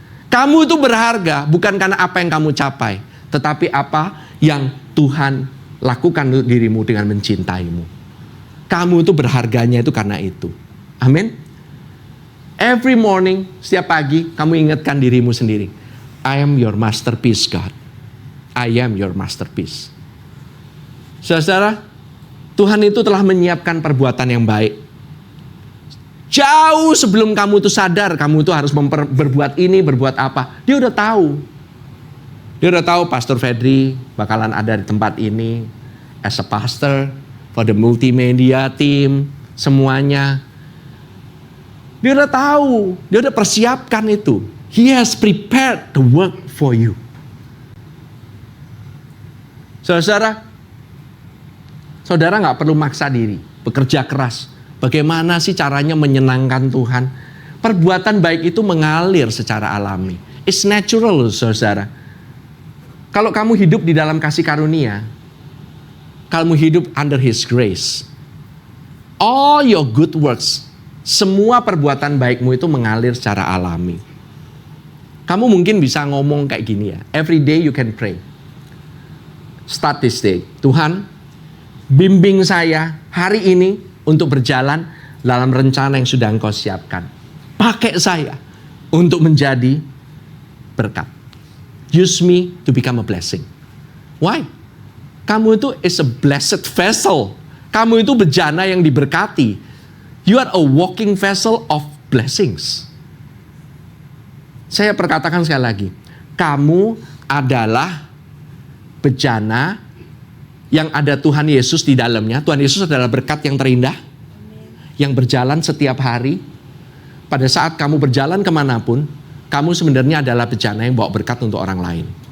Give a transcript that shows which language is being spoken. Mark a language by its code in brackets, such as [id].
[id] Kamu itu berharga bukan karena apa yang kamu capai, tetapi apa yang Tuhan lakukan untuk dirimu dengan mencintaimu. Kamu itu berharganya itu karena itu. Amin. [en] Every morning, [id] setiap pagi, kamu ingatkan dirimu sendiri. [en] I am your masterpiece, God. I am your masterpiece. [id] Saudara, Tuhan itu telah menyiapkan perbuatan yang baik. Jauh sebelum kamu itu sadar, kamu itu harus berbuat ini, berbuat apa. Dia udah tahu. Dia udah tahu Pastor Fedri bakalan ada di tempat ini. [en] As a pastor, for the multimedia team, semuanya. [id] Dia udah tahu, dia udah persiapkan itu. [en] He has prepared the work for you. [id] Saudara nggak perlu maksa diri, bekerja keras. Bagaimana sih caranya menyenangkan Tuhan? Perbuatan baik itu mengalir secara alami. [en] It's natural, [id] saudara. Kalau kamu hidup di dalam kasih karunia, kamu hidup [en] under His grace. All your good works, [id] semua perbuatan baikmu itu mengalir secara alami. Kamu mungkin bisa ngomong kayak gini ya. [en] Every day you can pray. Start this day. [id] Tuhan, bimbing saya hari ini untuk berjalan dalam rencana yang sudah Engkau siapkan. Pakai saya untuk menjadi berkat. [en] Use me to become a blessing. Why? [id] Kamu itu [en] is a blessed vessel. [id] Kamu itu bejana yang diberkati. [en] You are a walking vessel of blessings. [id] Saya perkatakan sekali lagi. Kamu adalah bejana yang ada Tuhan Yesus di dalamnya. Tuhan Yesus adalah berkat yang terindah. Yang berjalan setiap hari. Pada saat kamu berjalan kemanapun, kamu sebenarnya adalah bejana yang bawa berkat untuk orang lain.